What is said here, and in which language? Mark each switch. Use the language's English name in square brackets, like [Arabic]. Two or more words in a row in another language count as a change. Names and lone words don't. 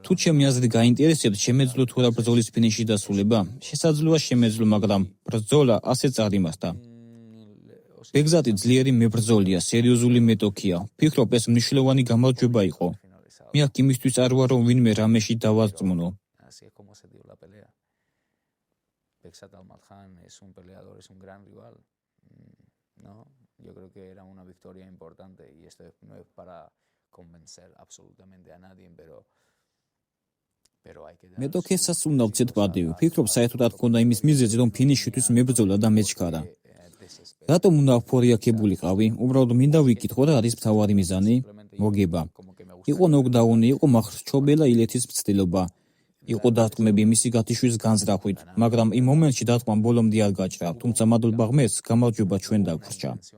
[Georgian] თუ ჩემი აზრი გაინტერესებთ, შემეძლო თუ არა ბრძოლის ფინიში დასრულება? შესაძლოა შემეძლო, მაგრამ ბრძოლა ასეც არ იმასდა. ბეგზატი ძლიერი მებრძოლია, სერიოზული მეტოქია. ვფიქრობ, ეს მნიშვნელოვანი გამარჯვება იყო. მე აქ იმისთვის არ ვარ, რომ ვინმე რამეში დავარწმუნო. [Spanish] Así es como se dio la pelea. Begsat Almadkhan es un peleador, es un gran rival. ¿No? Yo creo que era una victoria importante y esto no es para convencer absolutamente a nadie, pero hay que dar [Georgian] მეტოქესაც უნდა ვცეთ პატივი. ვფიქრობ, საერთოდ ჰქონდა იმის მიზეზი, რომ ფინიშისთვის მებრძოლა და მეჩქარა. რატომ უნდა ვფორიაქებულიყავი? უბრალოდ მინდა ვიკითხო რა არის მთავარი მიზანი? მოგება. იყო ნოკდაუნი, იყო მახრჩობელა ილეთის ცდილობა. იყო დარტყმები მისი გათიშვის განზრახვით, მაგრამ იმ მომენტში დარტყმა ბოლომდე არ გაჭრა, თუმცა მადლობა ღმერთს, გამარჯვება ჩვენ დაგვრჩა.